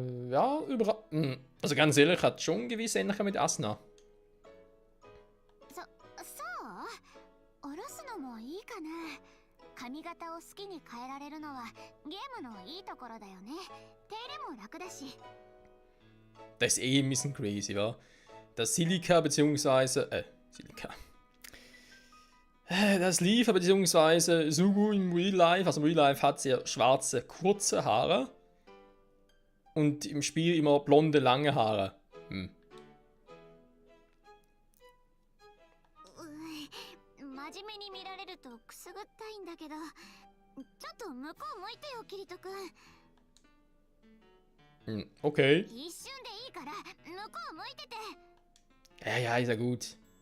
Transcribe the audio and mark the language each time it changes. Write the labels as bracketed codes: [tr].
[de] Ja, also ganz ehrlich, hat schon gewisse Ähnlichkeit mit Asuna. [ja] そう下ろすのもいいかな。髪型を好きに変えられるのはゲームのいいところだよね。手入れも楽だし。 [de] Das ist eh ein bisschen crazy, wa? Das Silica beziehungsweise, Silica. Das Leaf beziehungsweise Sugu im Real Life, also im Real Life hat sie ja schwarze, kurze Haare. Und im Spiel immer blonde, lange Haare. Hm. [ja] 真面目に見られるとくすぐったいんだけど、ちょっと向こう向いてよ、キリト君。 [de] Hm, okay. [ja] 一瞬でいいから向こう向いてて。 [de] Ja, ja, ist ja gut.